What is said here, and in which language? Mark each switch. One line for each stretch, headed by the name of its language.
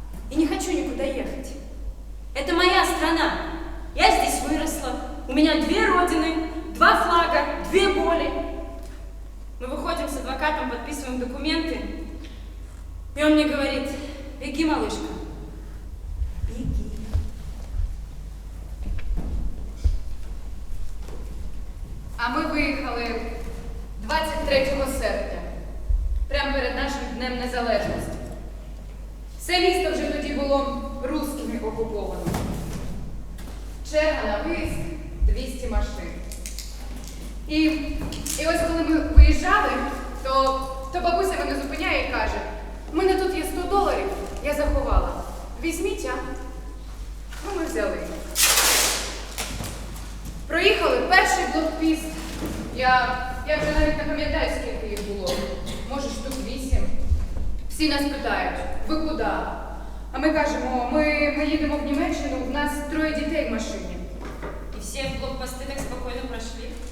Russian: И не хочу никуда ехать. Это моя страна. Я здесь выросла. У меня 2 родины, 2 флага, 2 боли. Мы выходим с адвокатом, подписываем документы. И он мне говорит, беги, малышка, беги.
Ukrainian: А ми виїхали 23 серпня, прямо перед нашим Днем Незалежності. Все місто вже тоді було
Russian: русскими
Ukrainian: окуповано. Черга на виїзд 200 машин. І ось коли ми виїжджали, то бабуся мене зупиняє і каже, у мене тут є $100, я заховала. Візьміть, а? Ну, ми взяли. Проїхали перший блокпіст. Я вже навіть не пам'ятаю, скільки їх було. Може, штук 8. Всі нас питають, ви куди? А ми кажемо, ми їдемо в Німеччину, в нас 3 дітей в машині.
Russian: И все блокпосты так спокойно прошли.